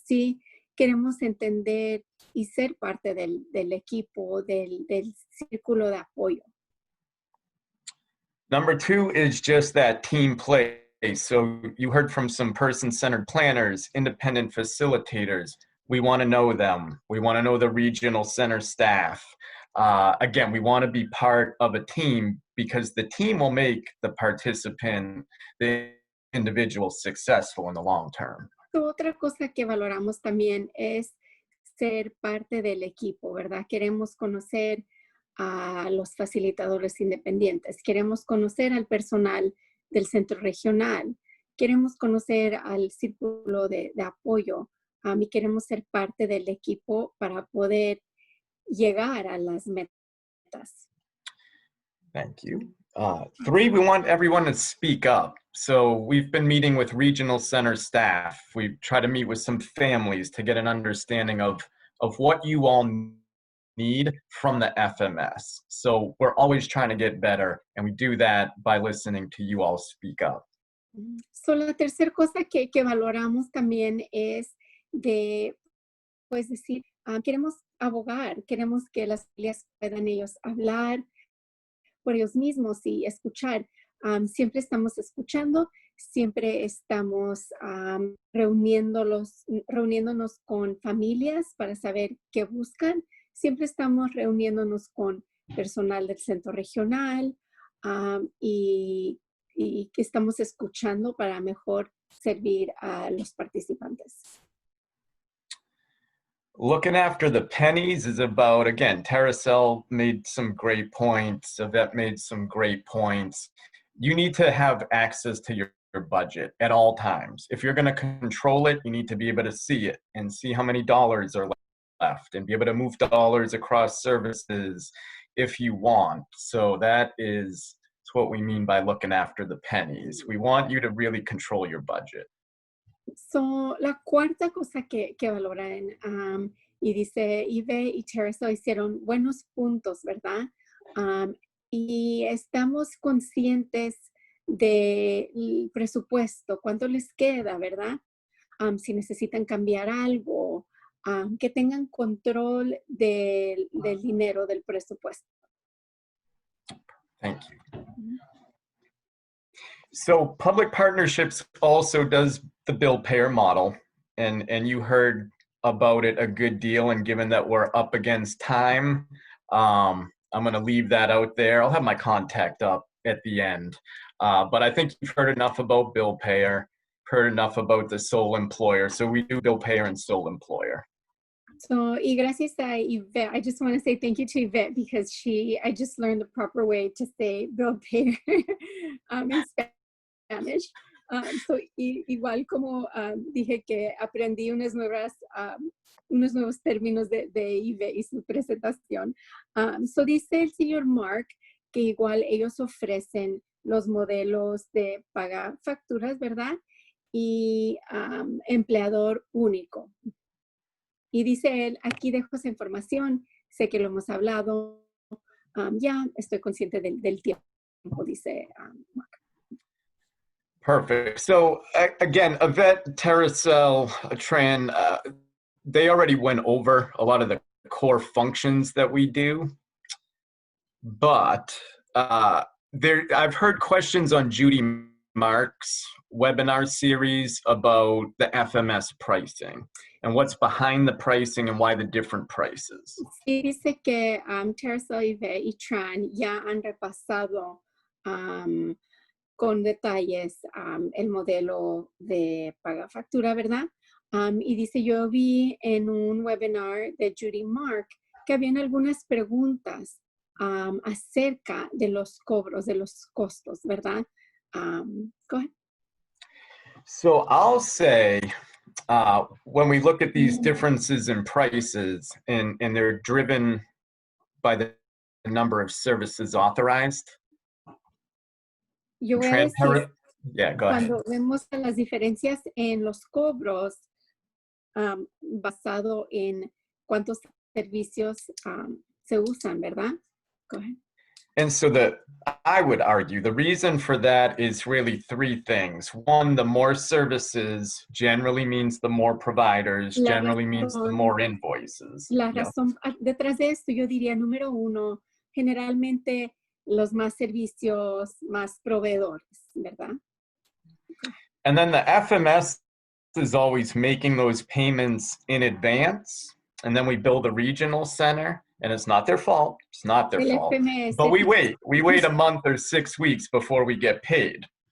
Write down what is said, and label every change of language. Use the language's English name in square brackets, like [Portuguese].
[Spanish] Sí queremos entender y ser parte del equipo, del círculo de apoyo. [English] Number 2 is just that team play. So you heard from some person-centered planners, independent facilitators. We want to know them. We want to know the regional center staff. again, we want to be part of a team because the team will make the participant, the individual, successful in the long term. [Spanish] Otra cosa que valoramos también es ser parte del equipo, ¿verdad? Queremos conocer a los facilitadores independientes, queremos conocer al personal del centro regional, queremos conocer al círculo de apoyo y queremos ser parte del equipo para poder llegar a las metas. [English] Thank you. 3, we want everyone to speak up. So we've been meeting with regional center staff. We try to meet with some families to get an understanding of what you all need from the FMS. So we're always trying to get better, and we do that by listening to you all speak up. [Spanish] So, la tercera cosa que valoramos también es de, pues decir, queremos abogar, queremos que las familias puedan ellos hablar por ellos mismos y escuchar. Siempre estamos escuchando, siempre estamos reuniéndonos con familias para saber qué buscan, siempre estamos reuniéndonos con personal del centro regional y que estamos escuchando para mejor servir a los participantes. [English] Looking after the pennies is about, again, Teracel made some great points, Yvette made some great points. You need to have access to your budget at all times. If you're going to control it, you need to be able to see it and see how many dollars are left and be able to move dollars across services if you want. So that is what we mean by looking after the pennies. We want you to really control your budget. [Spanish] So, la cuarta cosa que valoran, y dice Ive y Teresa hicieron buenos puntos, ¿verdad? Y estamos conscientes del presupuesto, cuánto les queda, ¿verdad? Si necesitan cambiar algo, que tengan control del dinero, del presupuesto. [English] Thank you. So public partnerships also does the bill payer model, and you heard about it a good deal, and given that we're up against time, I'm going to leave that out there. I'll have my contact up at the end, but I think you've heard enough about bill payer, heard enough about the sole employer, so we do bill payer and sole employer. So, [Spanish] y gracias a Yvette, [English] I just want to say thank you to Yvette because I just learned the proper way to say bill payer in Spanish. [Spanish] So, igual como dije que aprendí unos nuevos términos de Yvette y su presentación. So, dice el señor Mark que igual ellos ofrecen los modelos de paga facturas, ¿verdad? Y empleador único. Y dice él, aquí dejo esa información, sé que lo hemos hablado, ya estoy consciente del tiempo, dice Mark. [English] Perfect. So again, Yvette, Teracel, Tran, they already went over a lot of the core functions that we do. But I've heard questions on Judy Mark's webinar series about the FMS pricing and what's behind the pricing and why the different prices. [Spanish] Sí, dice que Teresa, Yvette y Tran ya han repasado con detalles el modelo de paga factura, ¿verdad? Y dice, yo vi en un webinar de Judy Mark que habían algunas preguntas acerca de los cobros, de los costos, ¿verdad? [English] Go ahead. So I'll say, when we look at these differences in prices and they're driven by the number of services authorized. [Spanish] Yo voy a decir, [English] yeah, go ahead. [Spanish] cuando vemos las diferencias en los cobros basado en cuántos servicios se usan, ¿verdad? [English] Go ahead. And so I would argue the reason for that is really three things. One, the more services generally means the more providers, generally means the more invoices. [Spanish] La razón detrás de esto, yo diría, número uno, generalmente los más servicios, más proveedores, ¿verdad? [English] And then the FMS is always making those payments in advance. and then we build a regional center, and it's not their fault. It's not their [Spanish] El [English] fault. [Spanish] FMS [English] But we wait a month or 6 weeks before we get paid.